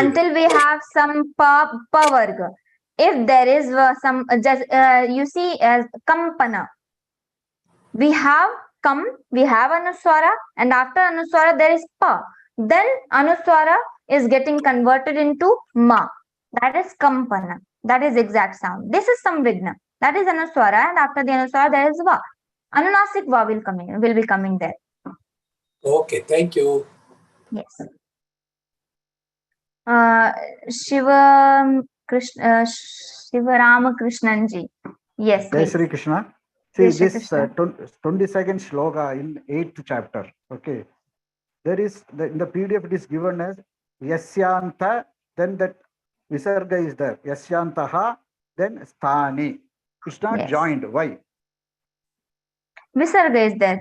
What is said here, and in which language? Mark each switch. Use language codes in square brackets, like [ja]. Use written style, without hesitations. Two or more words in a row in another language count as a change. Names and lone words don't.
[en] Until we have some [sa] pa varga. [en] If there is some, you see, as kampana, we have kam, we have anuswara, and after anuswara there is pa. Then anuswara is getting converted into ma. That is kampana. That is exact sound. This is samvigna. That is anuswara, and after the anuswara there is va. Anunasik va will be coming there. Okay, thank you. Yes. Shiva Rama Krishnanji. Yes. Jai Please. Shri Krishna. See, Jai Shri this Krishna. 22nd shloka in 8th chapter. Okay. There is, in the PDF it is given as Yasyanta, then that Visarga is there. Yasyantaha, then Sthani. It's not Yes. joined. Why? Visarga is there.